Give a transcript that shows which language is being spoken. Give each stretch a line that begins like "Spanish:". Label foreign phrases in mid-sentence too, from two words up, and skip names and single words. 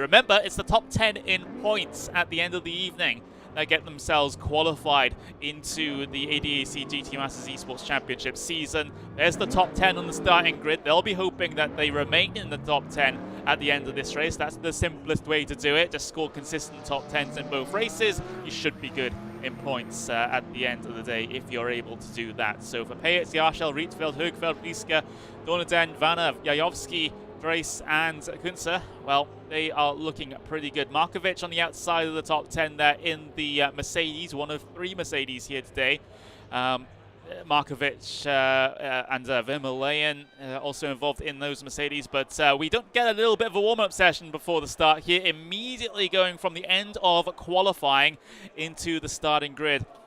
English: Remember, it's the top 10 in points at the end of the evening that get themselves qualified into the ADAC GT Masters Esports Championship season. There's the top 10 on the starting grid. They'll be hoping that they remain in the top 10 at the end of this race. That's the simplest way to do it. Just score consistent top 10s in both races. You should be good in points at the end of the day if you're able to do that. So for Pejic, Yarshall, Rietveld, Högfeld, Pliska, Donaden, Vanna, Jajowski, Drace and Kunze, well, they are looking pretty good. Markovic on the outside of the top 10 there in the Mercedes, one of 3 Mercedes here today. Markovic and Vermeulen also involved in those Mercedes, but we don't get a little bit of a warm-up session before the start here, immediately going from the end of qualifying into the starting grid.